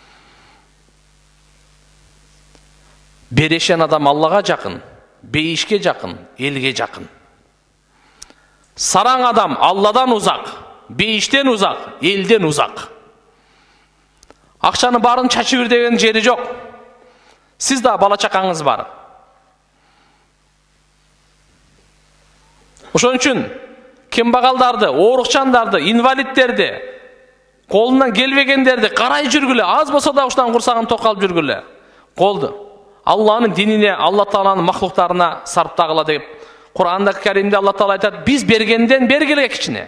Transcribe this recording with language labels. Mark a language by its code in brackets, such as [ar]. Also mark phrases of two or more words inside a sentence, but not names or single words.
[kk] Берешен адам Аллаға жақын, бейішке жақын, елге жақын. Сараң адам Алладан ұзақ, бейіштен ұзақ, елден ұзақ. Ақшаны барын шашып деген жері жоқ. Сіз да бала шақаңыз бар. [ky] Ошон үчүн кембагалдарды, оорукчандарды, инвалидтерди, колунан келбегендерди карай жүргүлө, аз болсо да ушундан курсагын токалып жүргүлө. Колду. Алланын динине, Алла Тааланын махлуктарына сарптагыла деп Кур'анда Каримде Алла Таала айтат: "Биз бергенден бергиле кичине.